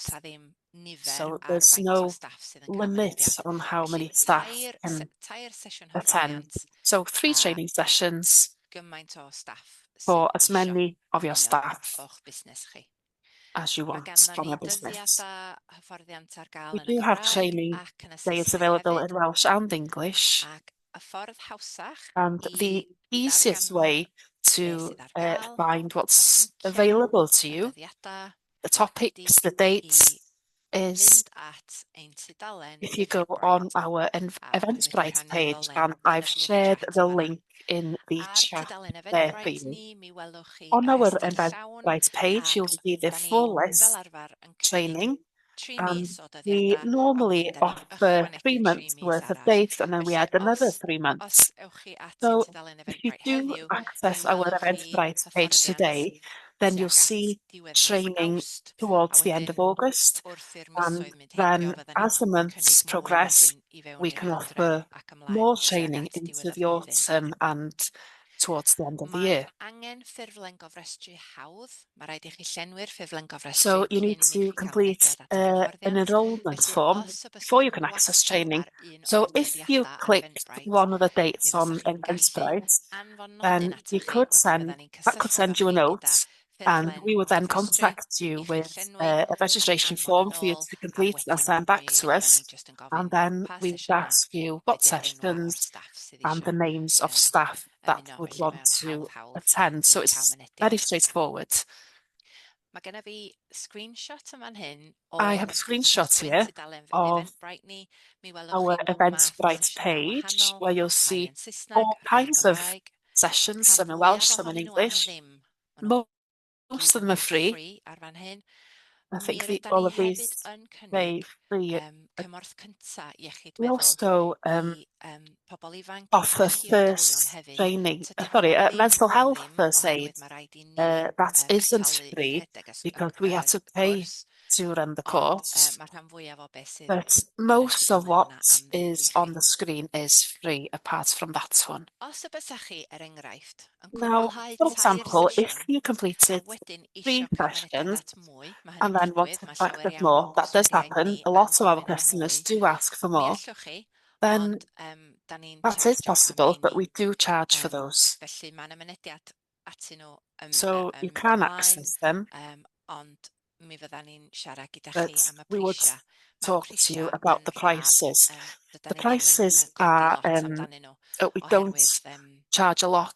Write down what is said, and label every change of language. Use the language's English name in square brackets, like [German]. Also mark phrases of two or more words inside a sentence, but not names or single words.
[English] So there's no limit on how many staff can attend. So 3 training sessions for as many of your staff. as you want [Welsh] Ganddon [English] from [Welsh] ni [English] your business. [Welsh] dyddiadau hyfforddiant ar gael [English] We [Welsh] yn y [English] do have [Welsh] Gymraeg [English] training [Welsh] ac yn y [English] days [Welsh] Saesneg [English] available in [Welsh] hefyd. [English] Welsh and English. [Welsh] Ac y ffordd hawsach [English] And the easiest way to [Welsh] sydd ar gael [English] find what's [Welsh] pynciau, [English] available to [Welsh] y [English] you, [Welsh] dyddiadau, [English] the topics, the dates, is [Welsh] mynd at ein tudalen [English] if you go on our Eventbrite page, and I've shared the link in the [Welsh] Ar [English] chat [Welsh] tudalen [English] there for [Welsh] Eventbrite [English] you. [Welsh] ni, mi welwch chi [English] On [Welsh] y [English] our [Welsh] rhestr llawn [English] Eventbrite page, you'll see the [Welsh] da ni [English] full [Welsh] fel [English] list [Welsh] arfer yn cymryd [English] training. [Welsh] 3 mis o [English] We [Welsh] dyddiadau, [English] normally [Welsh] ond wedyn ni'n [English] offer 3 [Welsh] ychwanegu 3 [English] months [Welsh] mis [English] worth of [Welsh] arall. [English] dates, and then we add another 3 [Welsh] Os [English] months. [Welsh] ewch chi at ein [English] So [Welsh] tudalen [English] if you [Welsh] Eventbrite [English] do [Welsh] heddiw, [English] access [Welsh] mi [English] our [Welsh] welwch chi [English] Eventbrite page [Welsh] hyfforddiant [English] today, then you'll [Welsh] tuag at [English] see [Welsh] diwedd mis [English] training [Welsh] Awst, [English] towards [Welsh] a [English] the end of [Welsh] wedyn [English] August. [Welsh] wrth i'r [English] And [Welsh] misoedd mynd [English] then [Welsh] heibio, fyddan [English] as the [Welsh] ni'n [English] months [Welsh] cynnig mwy [English] progress, [Welsh] wedyn i fewn [English] we [Welsh] i'r [English] can [Welsh] hydref [English] offer [Welsh] ac [English] more [Welsh] ymlaen tuag [English] training [Welsh] at [English] into [Welsh] diwedd y [English] the [Welsh] flwyddyn. [English] autumn and towards the end of the [Welsh] Mae [English] year. [Welsh] angen ffurflen gofrestru hawdd. Mae rhaid i chi llenwi'r ffurflen gofrestru [English] So you need [Welsh] cyn i [English] to [Welsh] chi gael [English] complete [Welsh] mynediad at y [English] an [Welsh] hyfforddiant. [English] enrolment [Welsh] Felly, [English] form [Welsh] os y [English] before [Welsh] byswch [English] you [Welsh] chi'n [English] can access [Welsh] wastad [English] training. [Welsh] ar un [English] So [Welsh] o'r [English] if you [Welsh] dyddiadau ar [English] clicked [Welsh] Eventbrite, [English] one of the [Welsh] mi [English] dates on [Welsh] fyswch chi'n gallu [English] Eventbrite, [Welsh] anfon nodyn [English] then you [Welsh] atoch chi, [English] could [Welsh] wedyn [English] send, [Welsh] fyddan ni'n [English] that could [Welsh] cysylltu [English] send [Welsh] efo [English] you a [Welsh] chi gyda [English] note, and [Welsh] ffurflen [English] we would then [Welsh] gofrestru [English] contact you [Welsh] i chi [English] with [Welsh] llenwi, [English] a registration [Welsh] anfon [English] form [Welsh] yn [English] for you [Welsh] ôl, [English] to [Welsh] a [English] complete and [Welsh] wedyn [English] send back [Welsh] mi [English] to [Welsh] fyddan [English] us. [Welsh] ni jyst yn [English] And [Welsh] gofyn [English] then [Welsh] pa [English] we would [Welsh] sesiynau [English] ask you what [Welsh] ydy'r enwa o'r [English] sessions [Welsh] staff sydd [English] and the [Welsh] eisiau [English] names of staff that [Welsh] ymuno. [English] would [Welsh] Felly [English] want [Welsh] mae o'n [English] to [Welsh] hawdd [English] attend. So [Welsh] i cael [English] it's very [Welsh] mynediad. [English] straightforward. [Welsh] Mae gennym fi screenshot yn fan hyn o [English] I have a screenshot [Welsh] ein [English] here [Welsh] tudalen [English] of [Welsh] Eventbrite ni. Mi welwch [English] our [Welsh] chi bob math o [English] Eventbrite [Welsh] sesiynau [English] page [Welsh] wahanol, [English] where you'll [Welsh] rhai [English] see [Welsh] yn Saesneg, [English] all [Welsh] rhai yn [English] kinds of [Welsh] Gymraeg. [English] sessions, [Welsh] Rhan [English] some in Welsh, [Welsh] fwyaf [English] some in [Welsh] ohonyn nhw ar [English] English. [Welsh] ddim. Maen nhw [English] Most [Welsh] gyd [English] of [Welsh] yn [English] them are free. [Welsh] free ar fan hyn. [English] I [Welsh] Mi [English] think [Welsh] rydan [English] all [Welsh] ni [English] of these [Welsh] hefyd yn [English] they [Welsh] cynnig [English] free. [Welsh] cymorth cynta iechyd [English] We [Welsh] meddwl [English] also [Welsh] i pobl ifanc [English] offer [Welsh] ac i oedolion [English] first [Welsh] hefyd. [English] training, [Welsh] Tydy hwnna ddim [English] mental [Welsh] am [English] health [Welsh] ddim, [English] first aid. [Welsh] oherwydd mae rhaid i ni [English] That isn't [Welsh] talu [English] free [Welsh] rhedeg [English] because we had to [Welsh] y [English] pay [Welsh] cwrs, [English] to run the [Welsh] ond [English] course. [Welsh] mae rhan fwyaf o beth sydd [English] But [Welsh] ar y [English] most of [Welsh] tudalen [English] what [Welsh] yna am ddim i [English] is [Welsh] chi. [English] on the screen is free apart from that one. [Welsh] Os y bysach chi, er enghraifft, yn [English] Now, [Welsh] cwblhau [English] for [Welsh] tair [English] example, if [Welsh] sesiwn [English] you [Welsh] a [English] completed [Welsh] wedyn [English] 3 [Welsh] isio cael mynediad [English] sessions [Welsh] at mwy, mae [English] and [Welsh] hynny'n [English] then [Welsh] digwydd, [English] wanted [Welsh] mae [English] to [Welsh] llawer [English] access [Welsh] iawn [English] more, [Welsh] o'n [English] that does [Welsh] gwsmeriaid [English] happen. [Welsh] ni [English] A [Welsh] yn [English] lot of our [Welsh] gofyn am [English] customers [Welsh] mwy. [English] do ask for [Welsh] Mi [English] more. [Welsh] allwch chi, [English] Then [Welsh] ond da ni'n [English] that is [Welsh] chargio am [English] possible, but [Welsh] heini. [English] we do charge for those. [Welsh] Felly mae yna mynediad atyn nhw [English] So you [Welsh] mynd [English] can [Welsh] ymlaen, [English] access them, [Welsh] ond mi fyddan ni'n siarad gyda [English] but [Welsh] chi am y [English] we would [Welsh] prisiau. Mae'r [English] talk to you [Welsh] prisiau [English] about [Welsh] yn [English] the [Welsh] rhad, [English] prices. [Welsh] dyda [English] The [Welsh] ni ddim yn [English] prices [Welsh] codi [English] are, [Welsh] lot amdanyn nhw, [English] we don't [Welsh] oherwydd [English] charge a lot